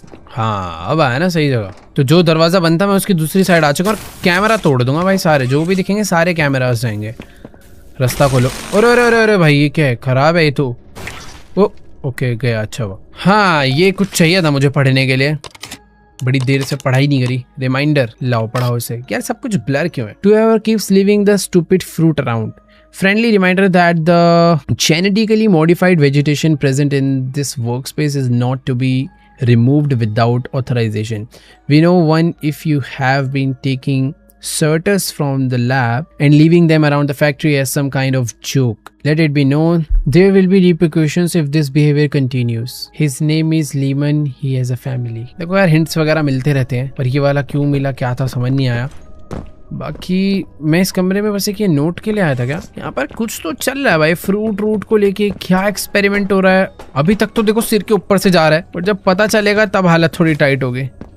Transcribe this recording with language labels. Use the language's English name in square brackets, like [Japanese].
[Hindi] हाँ, अब आया ना सही जगह। तो जो दरवाज़ा बंद था मैं उसकी दूसरी साइड आ चुका और कैमरा तोड़ दूंगा भाई। सारे जो भी दिखेंगे सारे कैमरास जाएंगे। रास्ता खोलो। अरे अरे अरे अरे भाई, ये क्या है? खराब है ये तो। ओ ओके, गया। अच्छा हुआ। हाँ, ये कुछ चाहिए था मुझे पढ़ने के लिए। बड़ी देर से पढ़ाई नहीं करी। रिमाइंडर लाओ, पढ़ाओ इसे। यार सब कुछ ब्लर क्यों है? [English] Whoever keeps leaving the stupid fruit around. Friendly reminder that the genetically modified vegetation present in this workspace is not to be removed without authorization. We know one if you have been taking certus from the lab and leaving them around the factory as some kind of joke. Let it be known there will be repercussions if this behavior continues. His name is Lehman. He has a family. [Hindi] देखो यार, hints वगैरह मिलते रहते हैं, पर ये वाला क्यों मिला, क्या था, समझ नहीं आया। बाकी मैं इस कमरे में बस एक ये नोट के लिए आया था क्या? यहाँ पर कुछ तो चल रहा है भाई। फ्रूट रूट को लेके क्या एक्सपेरिमेंट हो रहा है? अभी तक तो देखो सिर के ऊपर से जा रहा है, पर जब पता चलेगा तब हालत थोड़ी टाइट होगी।